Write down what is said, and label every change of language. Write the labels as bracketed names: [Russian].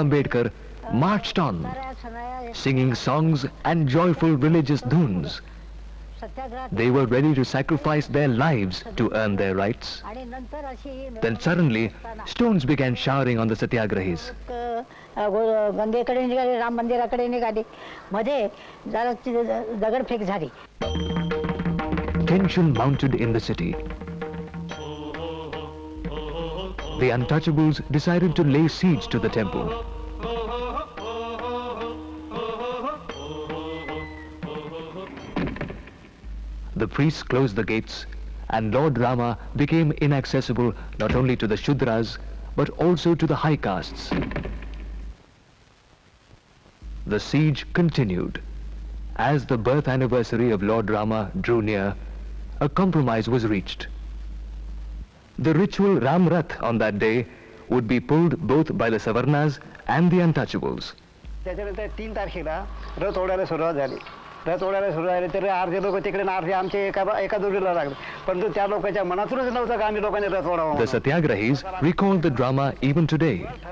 [English] Ambedkar, marched on, singing songs and joyful religious dhuns. They were ready to sacrifice their lives to earn their rights. Then suddenly, stones began showering on the satyagrahis. [Marathi] गंगेकडे निघाली, राम मंदिराकडे निघाली, मध्ये जरा दगडफेक झाली. [English] Tension mounted in the city. The untouchables decided to lay siege to the temple. The priests closed the gates, and Lord Rama became inaccessible not only to the Shudras, but also to the high castes. The siege continued. As the birth anniversary of Lord Rama drew near, a compromise was reached. The ritual Ram Rath on that day would be pulled both by the Savarnas and the untouchables. [Marathi] त्याच्यानंतर 3 तारखेला रथ ओढायला सुरुवात झाली. रथ ओढायला सुरू झाली तर अर्धे लोक तिकडे आणि अर्धे आमचे एका जोडीला लागले, परंतु त्या लोकांच्या मनातूनच नव्हतं का आम्ही लोकांनी रथ ओढावा. [English] The Satyagrahis recalled the drama even today.